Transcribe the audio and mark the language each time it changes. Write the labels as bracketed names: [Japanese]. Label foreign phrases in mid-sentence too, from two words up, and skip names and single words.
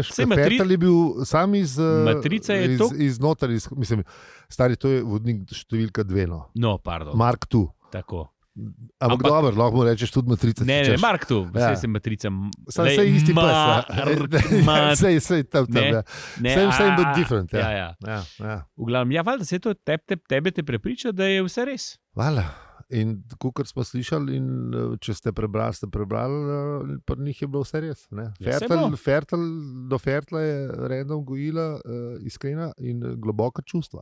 [Slovenian] Fertel je bil sam iz matrice je to. Iznotar, mislim, stari, to je vodnik številka 2, no. No, pardon. Mark II. Tako. Ampak dobro, lahko mu rečeš tudi matrica. Ne, Mark II, vse matrica. Saj isti pes. Sej tam, ja. [English] Same but different. [Slovenian] Ja. V glavnem, ja, valjda se to tebe te prepriča, da je vse res. Hvala. In kot smo slišali, in če ste prebrali, pri njih je bilo vse res. Do Fertla je redno gojila iskrena in globoka čustva.